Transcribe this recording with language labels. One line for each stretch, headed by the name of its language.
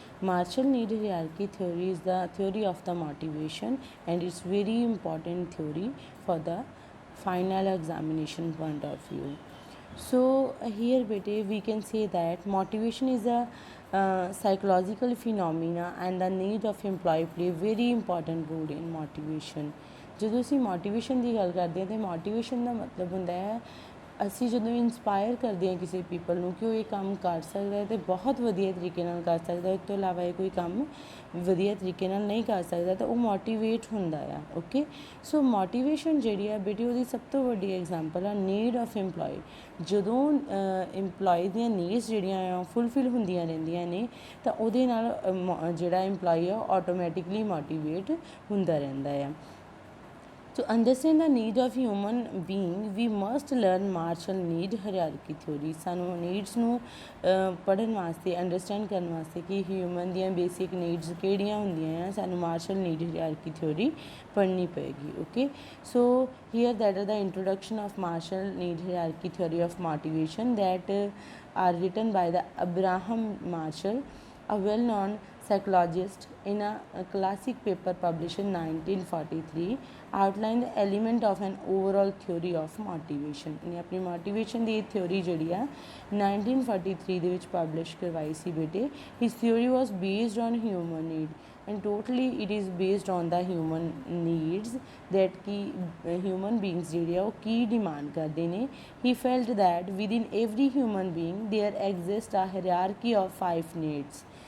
English: Marshall Need Hierarchy Theory is the theory of the motivation, and it's very important theory for the final examination point of view. So here, bete, we can say that motivation is a psychological phenomena, and the need of employee play a very important role in motivation.
Punjabi: ਜਦੋਂ ਅਸੀਂ motivation ਦੀ ਗੱਲ ਕਰਦੇ ਹਾਂ ਤਾਂ motivation ਦਾ ਮਤਲਬ ਹੁੰਦਾ ਹੈ ਅਸੀਂ ਜਦੋਂ ਇਨਸਪਾਇਰ ਕਰਦੇ ਹਾਂ ਕਿਸੇ ਪੀਪਲ ਨੂੰ ਕਿ ਉਹ ਇਹ ਕੰਮ ਕਰ ਸਕਦਾ ਹੈ ਅਤੇ ਬਹੁਤ ਵਧੀਆ ਤਰੀਕੇ ਨਾਲ ਕਰ ਸਕਦਾ, ਇਸ ਤੋਂ ਇਲਾਵਾ ਇਹ ਕੋਈ ਕੰਮ ਵਧੀਆ ਤਰੀਕੇ ਨਾਲ ਨਹੀਂ ਕਰ ਸਕਦਾ ਤਾਂ ਉਹ ਮੋਟੀਵੇਟ ਹੁੰਦਾ ਆ। ਓਕੇ, ਸੋ ਮੋਟੀਵੇਸ਼ਨ ਜਿਹੜੀ ਆ ਬੇਟੀ ਉਹਦੀ ਸਭ ਤੋਂ ਵੱਡੀ ਐਗਜ਼ਾਮਪਲ ਆ ਨੀਡ ਆਫ ਇੰਪਲੋਈ। ਜਦੋਂ ਇੰਪਲੋਈ ਦੀਆਂ ਨੀਡਸ ਜਿਹੜੀਆਂ ਆ ਫੁੱਲਫਿਲ ਹੁੰਦੀਆਂ ਰਹਿੰਦੀਆਂ ਨੇ ਤਾਂ ਉਹਦੇ ਨਾਲ ਜਿਹੜਾ ਇੰਪਲੋਈ ਆ ਆਟੋਮੈਟਿਕਲੀ ਮੋਟੀਵੇਟ ਹੁੰਦਾ ਰਹਿੰਦਾ ਆ।
English: To understand the need of human being, we must learn Marshall Need Hierarchy Theory.
Punjabi: ਸਾਨੂੰ ਨੀਡਸ ਨੂੰ ਪੜ੍ਹਨ ਵਾਸਤੇ ਅੰਡਰਸਟੈਂਡ ਕਰਨ ਵਾਸਤੇ ਕਿ ਹਿਊਮਨ ਦੀਆਂ ਬੇਸਿਕ ਨੀਡਸ ਕਿਹੜੀਆਂ ਹੁੰਦੀਆਂ ਆ ਸਾਨੂੰ ਮਾਰਸ਼ਲ ਨੀਡ ਹਾਇਰਾਰਕੀ ਥਿਓਰੀ ਪੜ੍ਹਨੀ ਪਏਗੀ।
English: Okay, so here that are the introduction of Marshall need hierarchy theory of motivation that are written by the Abraham Marshall, a well-known psychologist, in a classic paper published in 1943, outlined the element of an overall theory of motivation।
Punjabi: ਇਹਨੇ ਆਪਣੀ motivation ਦੀ theory ਜਿਹੜੀ ਆ 1943 ਦੇ ਵਿੱਚ publish ਕਰਵਾਈ ਸੀ ਬੇਟੇ।
English: His theory was based on human need, and totally it is based on the human needs that ki human beings
Punjabi: ਜਿਹੜੇ ਆ ਉਹ ਕੀ demand ਕਰਦੇ ਨੇ।
English: He felt that within every human being there exists a hierarchy of 5 needs।